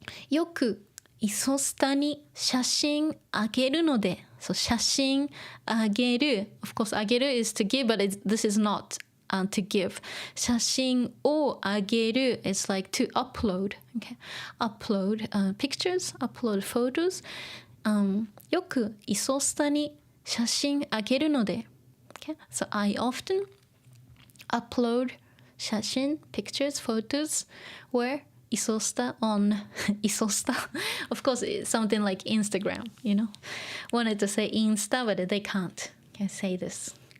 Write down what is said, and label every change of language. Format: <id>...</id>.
<ja>よくイソスタに写真あげるので、</ja> <en>so 写真あげる of course あげる is to give, but this is not to give. 写真をあげる is like to upload, okay? Upload pictures, upload photos.</en> <ja>よくイソスタに写真あげるので、okay?</ja> <en>So I often upload 写真 pictures, photos where isosta on isosta. Of course, it's something like Instagram, you know. Wanted to say Insta, but they can't say this.</en>